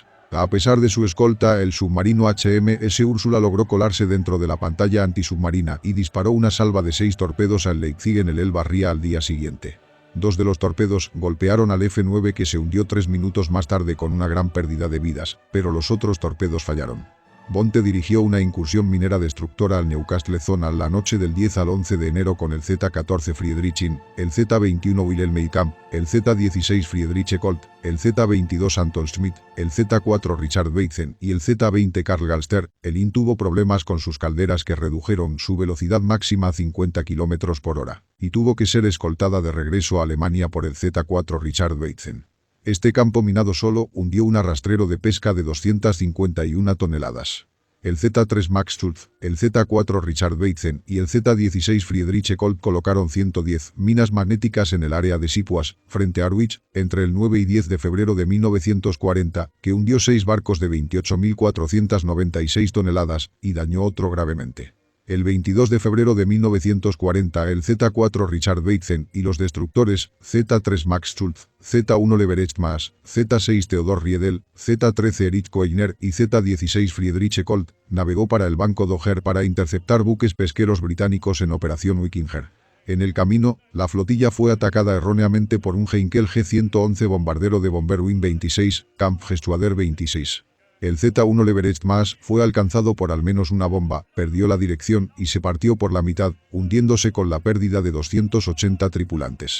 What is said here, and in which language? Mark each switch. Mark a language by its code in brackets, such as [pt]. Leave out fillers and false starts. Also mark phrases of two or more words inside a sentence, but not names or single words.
[es] A pesar de su escolta, el submarino HMS Úrsula logró colarse dentro de la pantalla antisubmarina y disparó una salva de 6 torpedos al Leipzig en el Elba Ría al día siguiente. 2 de los torpedos golpearon al F-9, que se hundió 3 minutos más tarde con una gran pérdida de vidas, pero los otros torpedos fallaron. Bonte dirigió una incursión minera destructora al Newcastle Zona la noche del 10 al 11 de enero con el Z-14 Friedrich, el Z-21 Wilhelm Camp, el Z-16 Friedrich Colt, el Z-22 Anton Schmidt, el Z-4 Richard Beitzen y el Z-20 Karl Galster. El IN tuvo problemas con sus calderas que redujeron su velocidad máxima a 50 km por hora, y tuvo que ser escoltada de regreso a Alemania por el Z-4 Richard Beitzen. Este campo minado solo hundió un arrastrero de pesca de 251 toneladas. El Z-3 Max Schultz, el Z-4 Richard Beitzen y el Z-16 Friedrich Colt colocaron 110 minas magnéticas en el área de Sipuas, frente a Harwich, entre el 9 y 10 de febrero de 1940, que hundió 6 barcos de 28.496 toneladas y dañó otro gravemente. El 22 de febrero de 1940 el Z-4 Richard Beitzen y los destructores Z-3 Max Schultz, Z-1 Leverett Maas, Z-6 Theodor Riedel, Z-13 Erich Koegner y Z-16 Friedrich Colt navegó para el Banco Dogger para interceptar buques pesqueros británicos en Operación Wikinger. En el camino, la flotilla fue atacada erróneamente por un Heinkel G-111 bombardero de Bomberwing 26, Kampfgeschwader 26. El Z-1 Leverett Maas fue alcanzado por al menos una bomba, perdió la dirección y se partió por la mitad, hundiéndose con la pérdida de 280 tripulantes.